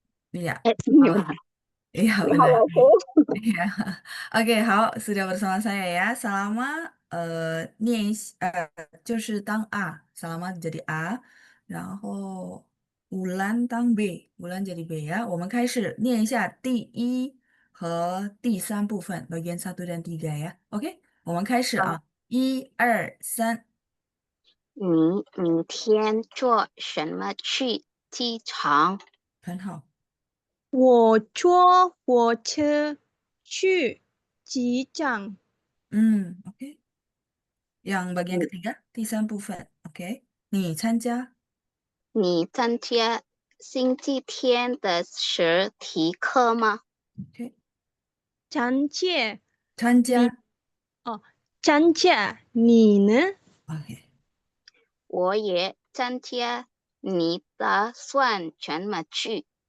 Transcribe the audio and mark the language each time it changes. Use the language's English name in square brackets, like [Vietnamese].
[Indonesian] Iya, [Chinese] 你们 [Indonesian] halo. Iya, [Chinese] 你好， [Indonesian] benar. [Chinese] 老师。 [Indonesian] Iya. Oke, 好，sudah bersama saya ya. [Chinese] Salama 就是当 A, [Indonesian] Salama jadi A, [Chinese] 然后 Ulan 当 B, [Indonesian] Ulan jadi B [Chinese] 呀。我们开始念一下第1和第3部分 [Indonesian] bagian 1 dan 3 ya. [Chinese] Oke, 我们开始啊，1、2、3。你明天坐什么去机场？很好。我坐火车去机场。 [Indonesian] Oke. Yang bagian ketiga, [Chinese] 第3部分. Oke. 你参加你参加星期天的实体课吗？？OK. 参加。参加参加。你呢？ [Indonesian] OK. [Chinese] 我也参加。你打算怎么去？